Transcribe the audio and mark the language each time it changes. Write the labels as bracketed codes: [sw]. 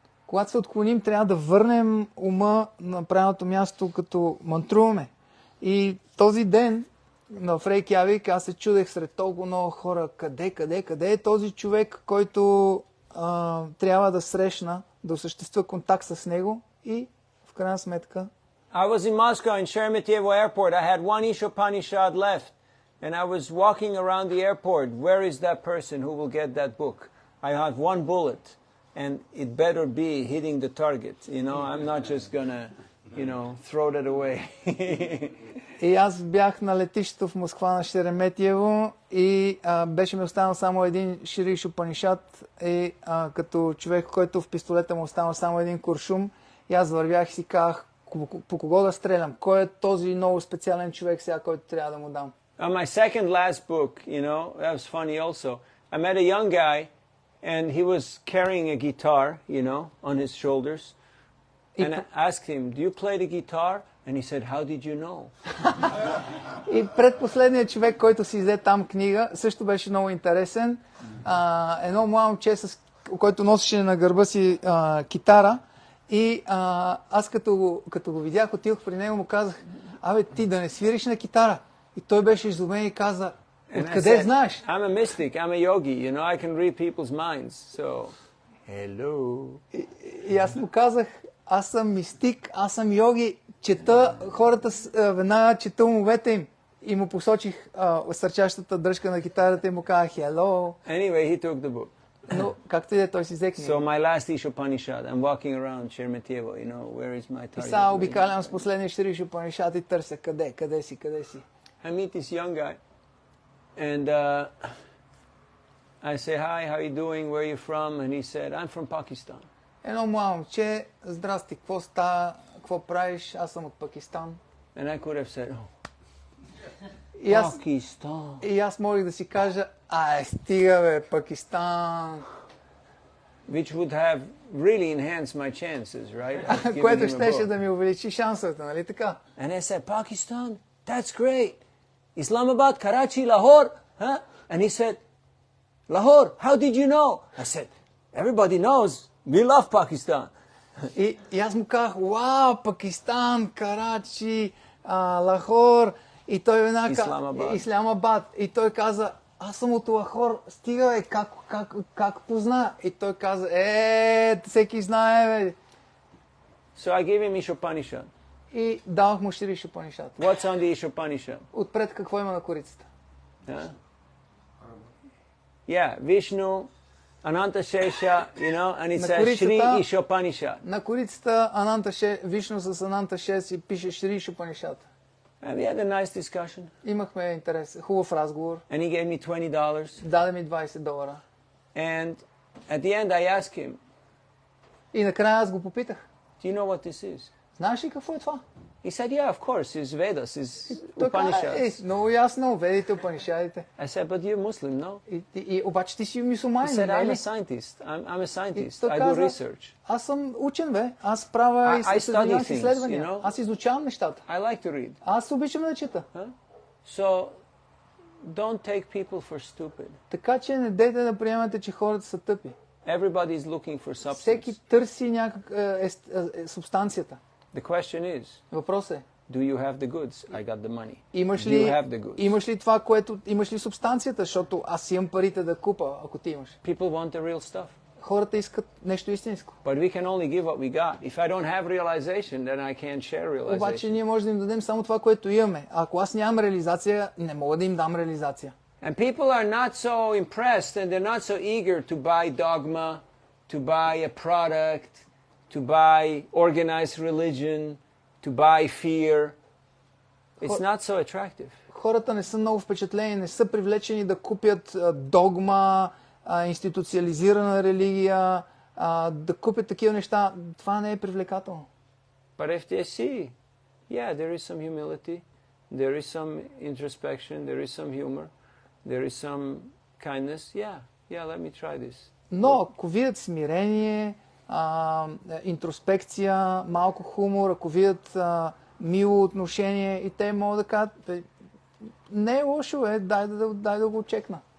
[bg] Когато се отклоним, трябва да върнем ума на правилното място, като мантруваме. И този ден в Рейкявик аз се чудех сред толкова много хора, къде е този човек, който трябва да срещна, да осъществя контакт с него и в крайна сметка. [en] I was in Moscow in Sheremetyevo airport. I had one Ishopanishad left, and I was walking around the airport. Where is that person who will get that book? I have one bullet, and it better be hitting the target. You know, I'm not just gonna, throw that away. [bg] И аз бях на летището в Москва на Шереметиево и беше ми останал само един Шри Шупанишат и като човек, който в пистолета му останал само един куршум, и аз вървях и си казах, по кого да стрелям? Кой е този много специален човек сега, който трябва да му дам? [en] On my second last book, that was funny also. I met a young guy, and he was carrying a guitar, on his shoulders. And I asked him, do you play the guitar? And he said, how did you know? [bg] И предпоследният човек, който си взе там книга, също беше много интересен. Едно младо момче, който носеше на гърба си китара. И аз като го видях, отидох при него, му казах, ти да не свириш на китара. И той беше изумен и каза, откъде знаеш? [en] I'm a mystic, I'm a yogi, I can read people's minds, so hello. [bg] И аз му казах, аз съм мистик, аз съм йоги, чета хората, веднага чета умовете им. И му посочих сърчащата дръжка на китарата и му казах, [en] hello. Anyway, he took the book. [bg] Но както и да, той си взе книга. [en] So my last Ishopanishad, I'm walking around Sheremetyevo, where is my target? [bg] И сега обикалям с последния Шри Шупанишат и търся къде си. [en] I meet this young guy, and I say, hi, how are you doing, where are you from? And he said, I'm from Pakistan. [bg] Едно младо момче, здрасти, какво става, какво правиш? Аз съм от Пакистан. [en] And I could have said, [bg] Пакистан. И аз можех да си кажа, стига бе, Пакистан. [en] Which would have really enhanced my chances, right? [bg] Което щеше да ми увеличи шансовете, нали така? [en] And I said, Pakistan, that's great. Islamabad, Karachi, Lahore, huh? And he said, Lahore, how did you know? I said, everybody knows, we love Pakistan. [bg] И аз му казах, вау, Пакистан, Карачи, Лахор. И той веднага Исламабад. И той каза, аз съм от Лахор, стига бе, как позна? И той каза, всеки знае бе. [en] So I gave him Ishopanishad. [bg] И давах му Шри Шупанишат. [en] What's on the Ishopanishad? [bg] Отпред какво има на корицата? [en] Yeah, Vishnu, Ananta Shesha, and it says Shri Ishopanishad. [bg] На корицата Ананта Вишну с Ананта Шес и пише Шри Шупанишат. [en] And we had a nice discussion. [bg] Имахме интерес, хубав разговор. [en] And he gave me $20. [bg] Даде ми $20. [en] And at the end I asked him. [bg] И накрая аз го попитах. [en] Do you know what this is? [bg] Знаеш ли какво е това? [en] He said, yeah, of course, it's Vedas, it's Upanishads. [bg] Много ясно, Ведите, Упанишадите. [en] I said, but you're Muslim, no? [bg] И обаче ти си мюсюлманин, [en] He said, I'm a scientist. I'm a scientist. I do research. [bg] Аз съм учен, бе. Аз правя изследвания. Аз изучавам нещата. [en] I like to read. [bg] Аз обичам да чета. [en] So, don't take people for stupid. [bg] Така че не дейте да приемате, че хората са тъпи. [en] Everybody is looking for substance. [bg] Всеки търси субстанцията. [en] The question is, [bg] въпрос е, [en] do you have the goods? I got the money. [bg] Имаш ли това, което имаш ли субстанцията, защото аз имам парите да купа, ако ти имаш. [en] People want the real stuff. [bg] Хората искат нещо истинско. [en] But we can only give what we got. If I don't have realization, then I can't share realization. [bg] Обаче ние можем да им дадем само това, което имаме. А ако аз нямам реализация, не мога да им дам реализация. [en] And people are not so impressed and they're not so eager to buy dogma, to buy a product, to buy organized religion, to buy fear. It's not so attractive. [bg] Хората не са много впечатлени, не са привлечени да купят догма, институциализирана религия, да купят такива неща. Това не е привлекателно. [en] But if they see, yeah, there is some humility, there is some introspection, there is some humor, there is some kindness, yeah, yeah, let me try this. [bg] Но ако видят смирение, интроспекция, малко хумор, ако видят мило отношение и те могат да кажат, не е лошо, дай да го чекна.